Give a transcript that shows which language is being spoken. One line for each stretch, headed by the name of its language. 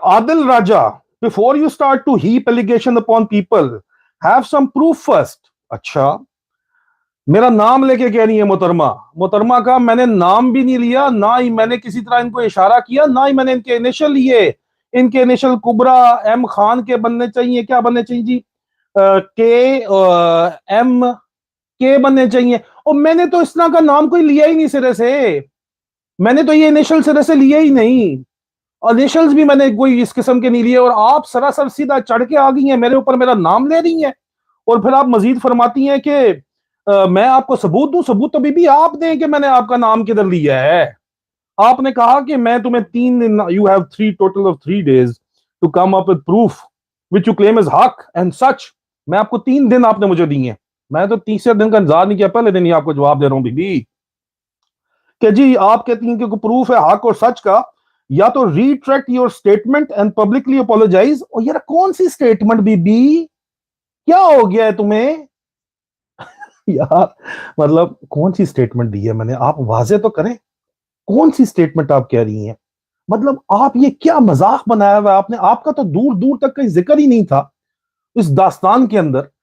English: Adil Raja, before you start to heap allegation upon people, have some proof first.
Urdu: اچھا، میرا نام لے کے کہہ رہی ہے محترمہ کا میں نے نام بھی نہیں لیا، نہ ہی میں نے کسی طرح ان کو اشارہ کیا، نہ ہی میں نے ان کے انیشل لیے. ان کے انیشل کبرا ایم خان کے بننے چاہیے. کیا بننے چاہیے جی؟ کے ایم کے بننے چاہیے. اور میں نے تو اس طرح کا نام کوئی لیا ہی نہیں سرے سے. میں نے تو یہ انیشل سرے سے لیا ہی نہیں، اور انیشلز بھی میں نے کوئی اس قسم کے نہیں لیے. اور آپ سراسر سیدھا چڑھ کے آ گئی ہیں میرے اوپر، میرا نام لے رہی ہیں، اور پھر آپ مزید فرماتی ہیں کہ میں آپ کو ثبوت دوں. ثبوت تو بھی آپ دیں کہ میں نے آپ کا نام کدھر لیا ہے. آپ نے کہا کہ میں تمہیں 3 دن،
English: you have 3 days to come up with proof which you claim is حق and such.
Urdu: میں آپ کو 3 دن آپ نے مجھے دیے. میں تو تیسرے دن کا انتظار نہیں کیا، پہلے دن ہی آپ کو جواب دے رہا ہوں بی بی کہ جی آپ کہتی ہیں کہ پروف ہے حق اور سچ کا، یا تو
English: Retract your statement and publicly apologise.
Urdu: اور یار کون سی اسٹیٹمنٹ بی بی؟ کیا ہو گیا ہے تمہیں یار؟ مطلب کون سی اسٹیٹمنٹ دی ہے میں نے؟ آپ واضح تو کریں، کون سی اسٹیٹمنٹ آپ کہہ رہی ہیں؟ مطلب آپ یہ کیا مذاق بنایا ہوا آپ نے؟ آپ کا تو دور دور تک کہیں ذکر ہی نہیں تھا اس داستان کے اندر.